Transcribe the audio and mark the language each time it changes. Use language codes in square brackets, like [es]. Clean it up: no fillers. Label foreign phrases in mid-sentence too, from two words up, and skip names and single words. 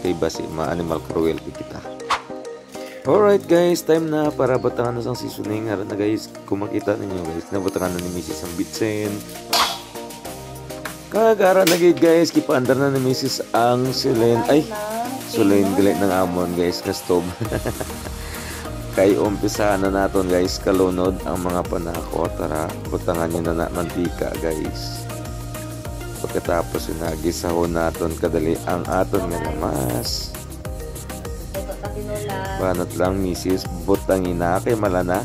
[hil] Kay basi ma- [en] animal cruelty [hil] kita. [en] Alright guys, [hil] time na para batangan na sang seasoning. Ara na guys, kung makita ninyo guys, nabatangan na ni Mrs. ang bitsen. Kagara na guys, kipaandar na ni Mrs. ang sulen. Ay, sulen galit ng amon guys, na stove. Kay umpisa na naton guys kalunod ang mga panako. Tara, butangan nyo na mantika guys. Pagkatapos inagisahon naton kadali ang aton nga namas. Banat lang misis, butangin na kay malana.